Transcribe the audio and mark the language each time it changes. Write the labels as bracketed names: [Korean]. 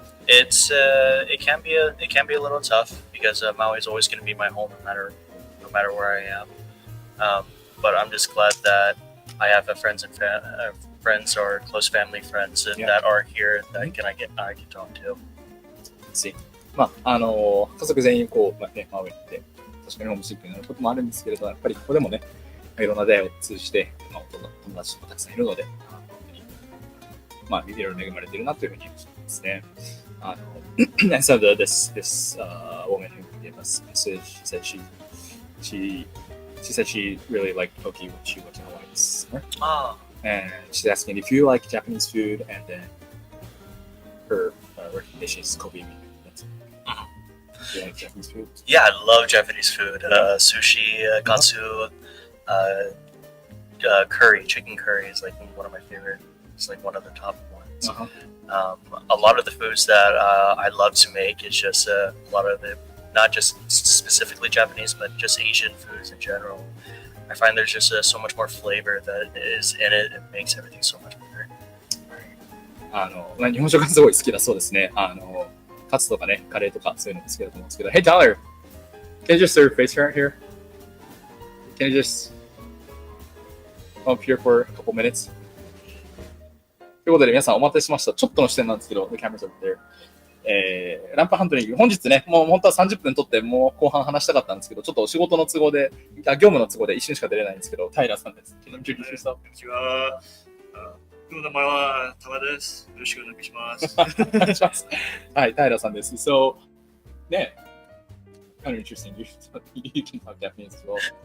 [English] it can be a little tough because Maui is always going to be my home no matter where I am. But I'm just glad that I have friends or close family friends that are here that I can talk to. See. [Japanese] まあ家族全員こう、マウイに行って確かにホームシックになることもあるんですけれど、やっぱりここでもね、いろんな出会いを通じて、友達もたくさんいるので、まあいろいろ恵まれているなというふうに思いますね。 [English] And so this woman who gave us a message, she said she really liked poke when she went to Hawaii this summer. And she's asking if you like Japanese food, and then her recommendation is Kobe meat. Do you like Japanese food? Yeah, I love Japanese food. Sushi, katsu, curry, chicken curry is like one of my favorite. It's like one of the top ones. A lot of the foods that I love to make is just a lot of the, not just specifically Japanese, but just Asian foods in general. I find there's just so much more flavor that is in it. It makes everything so much better. [Japanese] 日本食がすごい好きだそうですね。カツとかね、カレーとかそういうのも好きだと思うんですけど。 [English] Hey Tyler, can you just serve face right here? Can you just come up here for a couple minutes? [Japanese] ということで皆さんお待たせしました。ちょっとの視点なんですけど、 [English] The camera's over there. [Japanese] ランプハンドリング、本日ね、もう本当は30分撮ってもう後半話したかったんですけど、ちょっとお仕事の都合で、業務の都合で一瞬しか出れないんですけど、タイラーさんです。 [English] Can you introduce yourself? [Japanese] こんにちは。僕の名前はタマです。よろしくお願いします。お願いします。はい、タイラーさんです。 [English] So, ね、kind of interesting. You can talk Japanese as well.